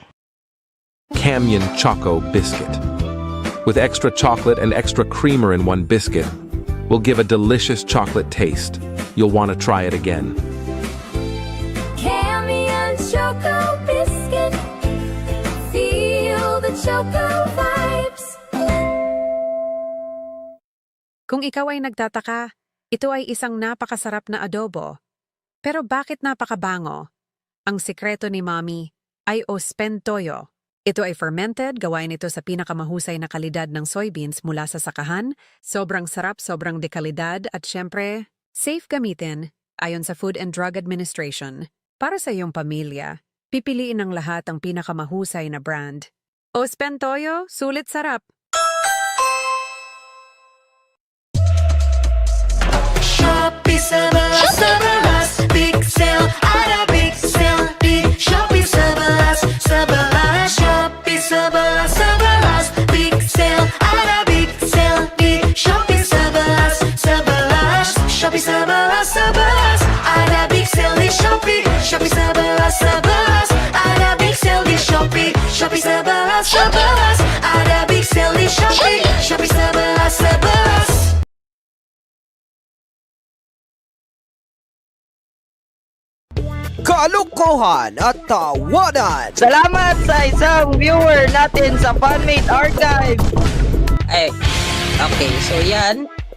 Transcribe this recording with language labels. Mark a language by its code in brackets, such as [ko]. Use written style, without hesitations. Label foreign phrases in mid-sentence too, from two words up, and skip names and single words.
[en] Canyon Choco Biscuit. With extra chocolate and extra creamer in one biscuit, will give a delicious chocolate taste. You'll want to try it again. Canyon Choco Biscuit. Feel the Choco vibes. [tl] Kung ikaw ay nagtataka, ito ay isang napakasarap na adobo. Pero bakit napakabango? Ang sikreto ni Mommy ay Ospen Toyo. Ito ay fermented, gawain ito sa pinakamahusay na kalidad ng soybeans mula sa sakahan, sobrang sarap, sobrang dekalidad, at syempre, safe gamitin ayon sa Food and Drug Administration. Para sa iyong pamilya, pipiliin ng lahat ang pinakamahusay na brand. Ospen Toyo, sulit sarap! [id] Shopee sebelas, [en] big sale, [id] ada [en] big sale [id] di Shopee sebelas. Shopee sebelas, [en] big sale, [id] ada [en] big sale [id] di Shopee sebelas. Shopee sebelas, ada [en] big sale [id] di Shopee. Shopee sebelas, ada [en] big sale [id] di Shopee. Shopee sebelas, ada [en] big sale [id] di Shopee. Shopee sebelas. [tl] Kalokohan at tawanan. Salamat sa isang viewer natin sa Fanmade Archive. Okay, so yan.